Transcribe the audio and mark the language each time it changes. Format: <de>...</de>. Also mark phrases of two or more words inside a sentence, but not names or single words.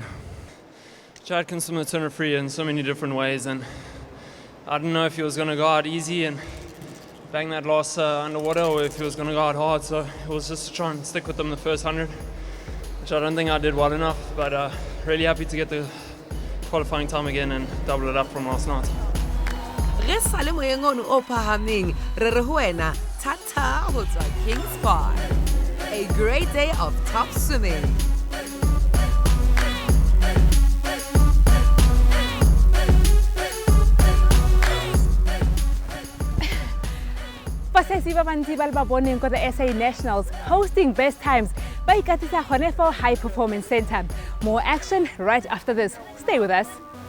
<en>Chad can swim the turner free in so many different ways, and I didn't know if he was going to go out easy and bang that last underwater, or if he was going to go out hard, so it was just to try and stick with them the first 100, which I don't think I did well enough, but really happy to get the qualifying time again and double it up from last night.</en> <st>Re sale moyeng ono o phahameng, re re ho wena tata ho tswa Kings Park.</st> <en>A great day of top swimming.</en> <tn>Basesi ba bantsi ba le ba boneng ko</tn> <en>the SA Nationals hosting best times</en> <tn>ba ikatisa gone</tn> <en>for High Performance Center. More action right after this. Stay with us.</en>